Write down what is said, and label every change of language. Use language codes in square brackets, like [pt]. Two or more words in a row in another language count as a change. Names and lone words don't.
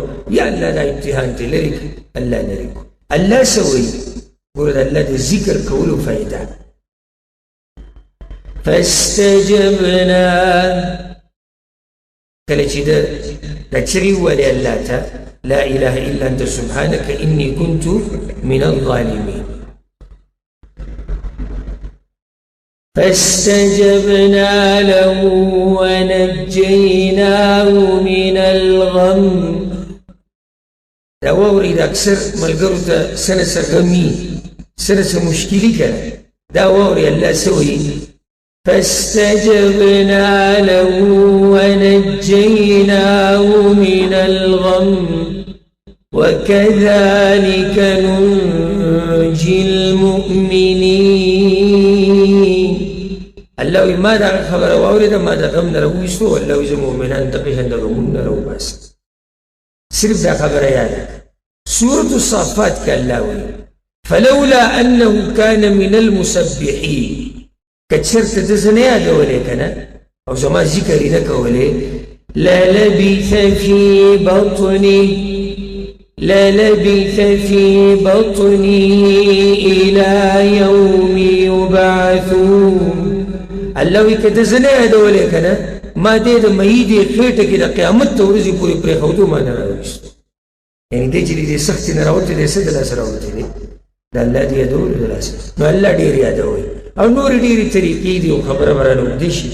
[ps] یا الله دا امتحان ته لرې کړي. الله لرې کړو. الله څه وایي؟ ګوره د الله د ذکر کولو فایده. فاستجبنا کله چې ده دا چغې وویلې الله ته [ar] لا اله الا انت سبحانك اني كنت من الظالمين. فاستجبنا له ونجيناه من الغم. [ps] دا واوري دا اکثر ملګرو ته سنه سرغمي سنه مشکلي کنه، دا واوري الله سوي [ar] فاستجبنا له ونجيناه من الغم وكذلك ننجي المؤمنين. [ps] الله وی ما دا خبره واورېده، ما دا غم نه راوویستو. الله وی زه مؤمنان ته پېژنم د غمونو نه راوباسم. صرف دا خبره یاد کړه. سورة الصافات کې الله وی [ar] فلولا أنه كان من المسبحين. [ps] که چېرته ده زه نه یادولی که نه او زما ذکر یې نه کولی [ar] للبث في بطني إلى يوم يبعثون. [ps] الله وی که ده زه نه یادولی که نه ما دې د مهي دې خېټه کې د قیامت ته ورځې پورې پرېښودو ما نه راویستو. یعنې دی چې دې سختې نه راوتې دی څه د لاسه راوتې دی؟ د الله د یادولو د لاسه. نو الله ډېر یادوي او نورې ډېرې طریقې دي او خبره به رانه اوږدې شي.